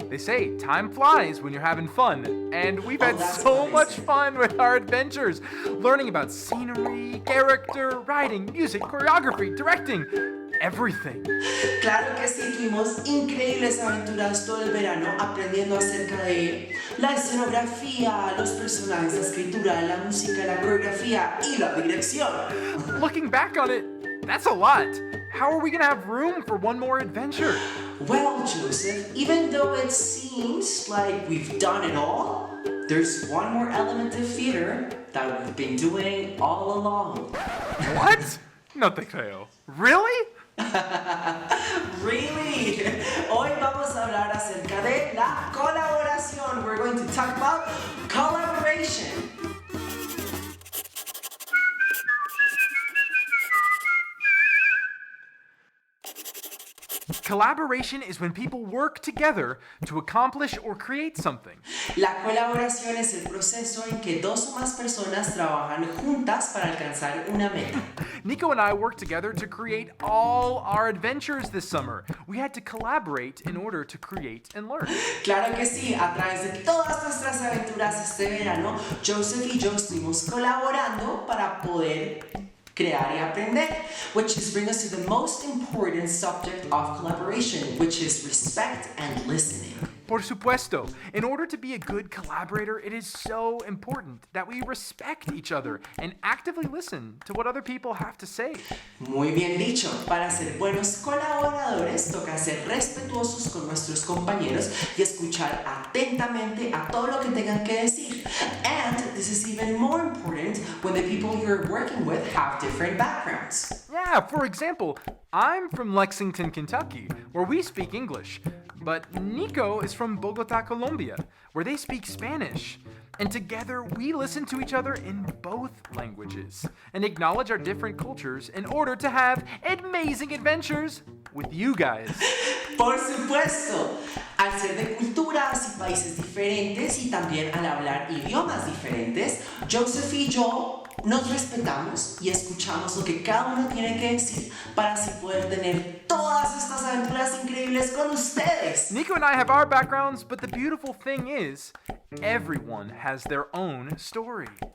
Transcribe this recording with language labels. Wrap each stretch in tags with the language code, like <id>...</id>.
<en>They say time flies when you're having fun. And we've had that's so nice. much fun with our adventures. Learning about scenery, character, writing, music, choreography, directing. Everything.</en> <es>Claro que sí, tuvimos increíbles aventuras todo el verano aprendiendo acerca de la escenografía, los personajes, la escritura, la música, la coreografía y la dirección.</es> <en>Looking back on it, that's a lot. How are we gonna have room for one more adventure? Well, Joseph, even though it seems like we've done it all, there's one more element of theater that we've been doing all along.</en> <es>What? No te creo. Really?</es> <en>Really?</en> <es>Hoy vamos a hablar acerca de la colaboración.</es> <en>We're going to talk about collaboration. Collaboration is when people work together to accomplish or create something.</en> <es>La colaboración es el proceso en que dos o más personas trabajan juntas para alcanzar una meta.</es> <en>Nico and I worked together to create all our adventures this summer. We had to collaborate in order to create and learn.</en> <es>Claro que sí, a través de todas nuestras aventuras este verano, Joseph y yo estuvimos colaborando para poder crear y aprender,</es> <en>which is bring us to the most important subject of collaboration, which is respect and listening.</en> <es>Por supuesto,</es> <en>in order to be a good collaborator, it is so important that we respect each other and actively listen to what other people have to say.</en> <es>Muy bien dicho, para ser buenos colaboradores toca ser respetuosos con nuestros compañeros y escuchar atentamente a todo lo que tengan que decir.</es> <en>And this is even more important when the people you're working with have different backgrounds. Yeah, for example, I'm from Lexington, Kentucky, where we speak English. But Nico is from Bogotá, Colombia, where they speak Spanish. And together we listen to each other in both languages and acknowledge our different cultures in order to have amazing adventures with you guys.</en> <es>Por supuesto, al ser de culturas y países diferentes y también al hablar idiomas diferentes, Joseph y yo nos respetamos y escuchamos lo que cada uno tiene que decir para así poder tener todas estas aventuras increíbles con ustedes.</es> <en>Nico and I have our backgrounds, but the beautiful thing is, everyone has their own story.</en>